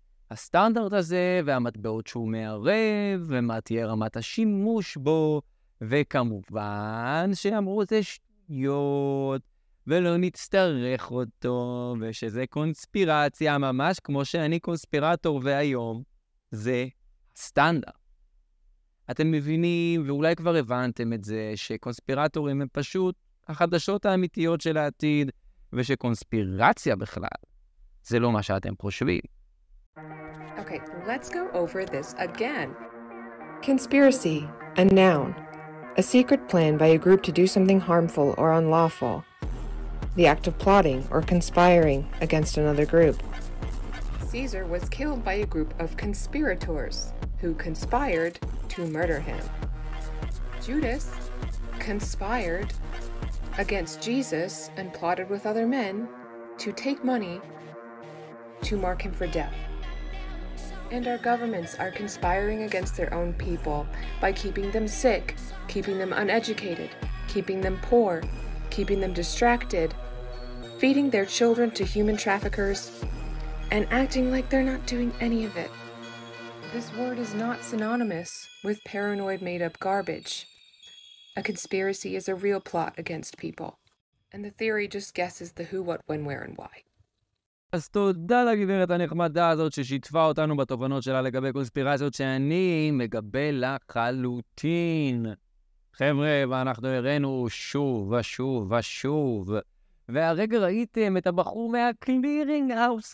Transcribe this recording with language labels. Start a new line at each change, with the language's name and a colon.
Hebrew: הסטנדרט הזה והמטבעות שהוא מערב, ומה תהיה רמת השימוש בו, וכמובן שאמרו זה שטויות, ולא נצטרך אותו, ושזה קונספירציה, ממש כמו שאני קונספירטור והיום, זה סטנדרט. אתם מבינים, ואולי כבר הבנתם את זה, שקונספירטורים הם פשוט החדשות האמיתיות של העתיד, ושקונספירציה בכלל, זה לא מה שאתם חושבים.
English: Okay, let's go over this again. Conspiracy, a noun. A secret plan by a group to do something harmful or unlawful. The act of plotting or conspiring against another group. Caesar was killed by a group of conspirators who conspired to murder him. Judas conspired against Jesus and plotted with other men to take money to mark him for death. And our governments are conspiring against their own people by keeping them sick, keeping them uneducated, keeping them poor, keeping them distracted, feeding their children to human traffickers, and acting like they're not doing any of it. This word is not synonymous with paranoid made-up garbage. A conspiracy is a real plot against people, and the theory just guesses the who, what, when, where, and why.
Hebrew: אז תודה לגברת הנחמדה הזאת ששיתפה אותנו בתובנות שלה לגבי קונספירציות שאני מגבה לחלוטין. חבר'ה, ואנחנו הראינו שוב ושוב ושוב. והרגע ראיתם את הבחור מהקלירינג האוס.